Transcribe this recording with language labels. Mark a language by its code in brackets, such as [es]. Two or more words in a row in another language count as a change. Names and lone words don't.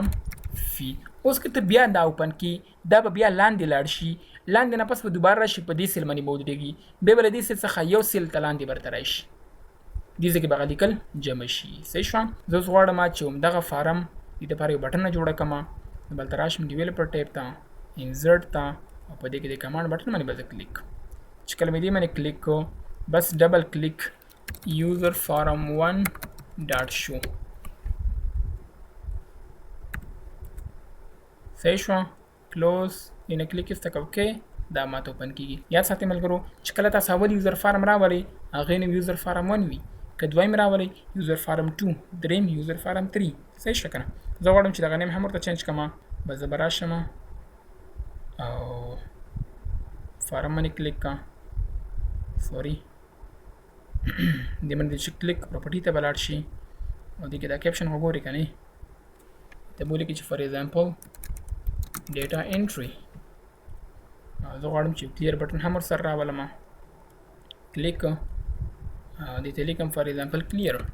[ps] فی اوس که ته بیا دا اوپن کړي دا به بیا لاندې لاړ شي لاندې نه پس به دوباره راشي په دې سیل باندې به ودرېږي بیا به له دې سیل څخه یو سیل ته لاندې برته راشي دې ځای کې به هغه لیکل جمع شي صحیح شوه زه اوس غواړم چې همدغه فارم دې دپاره یو بټنه جوړه کړم بلته راشم [en] developer tab [ps] ته انزرټ ته او په دې کې د [en] command button [ps] باندې به زه کلیک چې کله مې دې باندې کلیک کو بس [en] double click user form 1 dot show [ps] صحیح شو کلوز اینه کلیک است اوکې دا ماته اوپن کیږي یاد ساتئ ملګرو چې کله تاسو اول [en] user form [ps] راولئ هغه [en] name user form [ps] 1 وي که دویم راولئ [en] user form [ps] 2 دریم [en] user form [ps] 3 صحیح شو کنه زه غواړم چې دغه نیم هم ورته چینج کړم بس زه به راشم او فارم باندې کلیک کړم سوري دې باندې چې [en] click property [ps] ته به لاړ شي او دې کې دا کیپشن وګورئ که نه ته به ولیکئ چې [en] for example data entry [ps] زه غواړم چې [en] clear button [ps] هم ورسره راولم کلیک دې ته لیکم [en] for example clear